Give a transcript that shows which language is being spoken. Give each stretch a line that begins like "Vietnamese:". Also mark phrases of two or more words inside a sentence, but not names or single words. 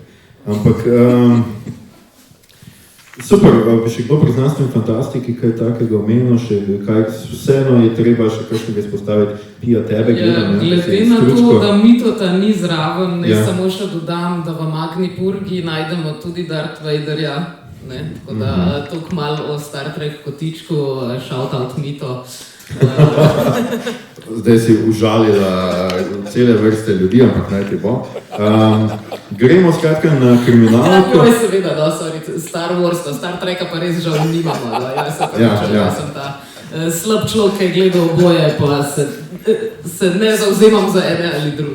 Slovenian: Ampak, super, bi še kdo pri znanstveni fantastiki kaj takega omenil, še kaj vseeno je treba še kakšnega izpostaviti, Pija tebe gledam, ne? Glede na to, da Mitota ni zraven, ne samo še dodam, da v Magni Purgi najdemo tudi Darth Vaderja, ne? Tako da toliko malo o Star Trek kotičku,
English: shout out Mito.
Slovenian: Zdaj si užalila cele vrste ljudi, ampak naj ti bo. Gremo skratka na kriminalko. Ja, seveda, da, sorry, Star Wars, Star Treka pa res žal nimamo, da jaz se pravičujem, da sem ta slab človek, ki je gledal oboje, pa se se ne zauzemam za ene ali druge.